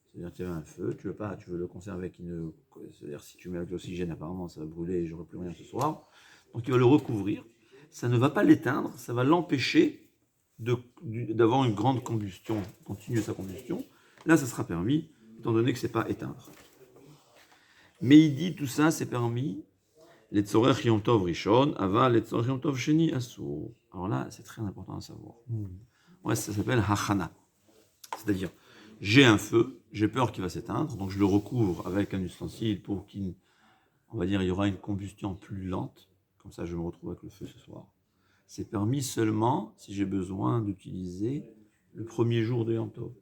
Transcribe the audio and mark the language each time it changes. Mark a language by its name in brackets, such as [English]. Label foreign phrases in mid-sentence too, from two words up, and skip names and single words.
[French] C'est-à-dire qu'il y a un feu, tu veux le conserver avec une... C'est-à-dire si tu mets avec l'oxygène, apparemment, ça va brûler et j'aurai plus rien ce soir. Donc il va le recouvrir. Ça ne va pas l'éteindre, ça va l'empêcher d'avoir une grande combustion, continuer sa combustion. Là, ça sera permis, étant donné que ce n'est pas éteindre. Mais il dit tout ça, c'est permis. [Hebrew] Les צורכי יום טוב ראשון, אבל les צורכי יום טוב שני אסור. [French] Alors là, c'est très important à savoir. Ouais, ça s'appelle hachana. C'est-à-dire, j'ai un feu, j'ai peur qu'il va s'éteindre, donc je le recouvre avec un ustensile pour on va dire, il y aura une combustion plus lente. Comme ça, je me retrouve avec le feu ce soir. C'est permis seulement si j'ai besoin d'utiliser le premier jour de Yom Tov.